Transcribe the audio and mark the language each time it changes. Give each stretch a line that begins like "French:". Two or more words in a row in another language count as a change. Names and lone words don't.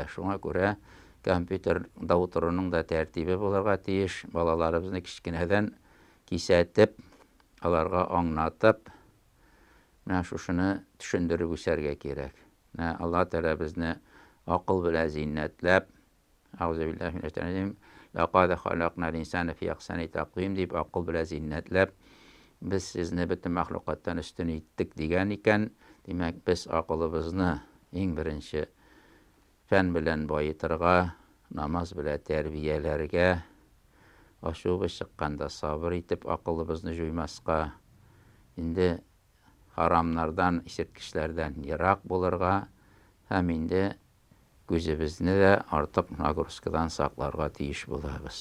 Tatar: Шуңа күрә компьютерда утыруның да тәртибе булырга тиеш. Балаларыбызны кичкенәдән кисәтеп, аларга аңлатып, менә шушыны төшендереп үсәргә кирәк. Алла Тәала безне акыл белән зиннәтләп,
Arabic: أعوذ بالله من الشيطان الرجيم, لقد خلقنا الإنسان في أحسن تقويم
Tatar: дип, акыл белән зиннәтләп, без сезне бөтен мәхлукаттан өстен иттек дигән икән. Димәк, без акылыбызны иң беренче фән белән байытырга, намаз белән тәрбияләргә, ашуыбыз чыкканда сабыр итеп акылыбызны җуймаска, инде харамнардан, исерткечләрдән ерак булырга, һәм инде күзебезне дә артык нагрузкадан сакларга тиеш булабыз.